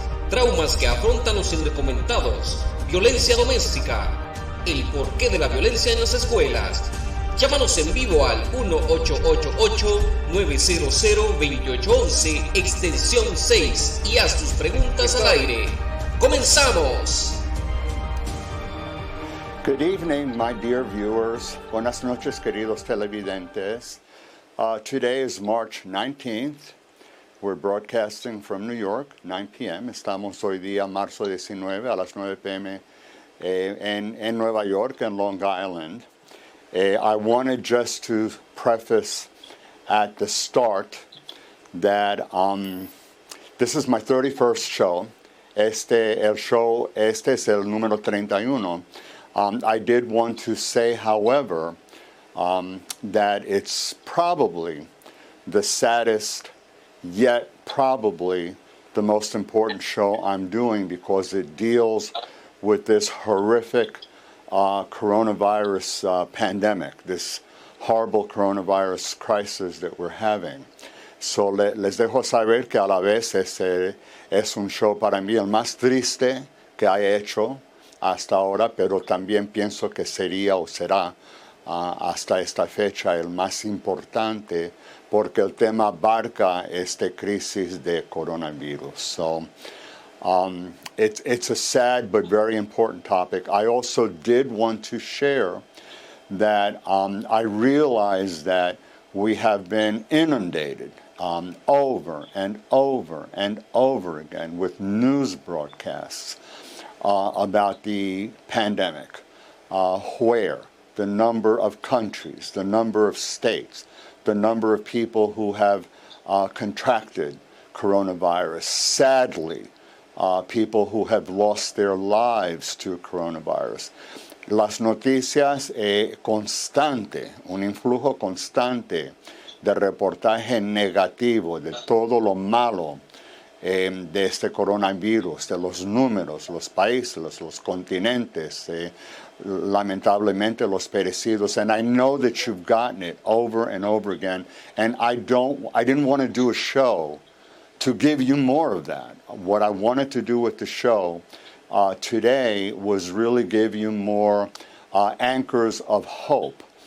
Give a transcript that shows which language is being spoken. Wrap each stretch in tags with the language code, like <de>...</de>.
<es>traumas que afrontan los indocumentados, violencia doméstica, el porqué de la violencia en las escuelas. Llámanos en vivo al 1-888-900-2811, extensión 6, y haz tus preguntas al aire. ¡Comenzamos!</es> <en>Good evening, my dear viewers.</en> <es>Buenas noches, queridos televidentes.</es> <en>Today is March 19th. We're broadcasting from New York, 9 p.m.</en> <es>Estamos hoy día, marzo 19, a las 9 p.m. En Nueva York and Long Island.</es> <en>I wanted just to preface at the start that this is my 31st show.</en> <es>Este es el número 31.</es> <en>I did want to say, however, that it's probably the saddest, yet probably the most important show I'm doing because it deals with this horrific coronavirus pandemic, this horrible coronavirus crisis that we're having. So</en> <es>les dejo saber que a la vez es un show para mí el más triste que he hecho hasta ahora, pero también pienso que sería o será hasta esta fecha el más importante porque el tema abarca esta crisis de coronavirus.</es> <en>So it's a sad but very important topic. I also did want to share that I realize that we have been inundated over and over and over again with news broadcasts about the pandemic, where the number of countries, the number of states, the number of people who have contracted coronavirus, sadly, people who have lost their lives to coronavirus.</en> <es>Las noticias constante, un influjo constante de reportaje negativo de todo lo malo de este coronavirus, de los números, los países, los continentes, lamentablemente los perecidos.</es> <en>And I know that you've gotten it over and over again. And I didn't want to do a show to give you more of that. What I wanted to do with the show today was really give you more anchors of hope.</en>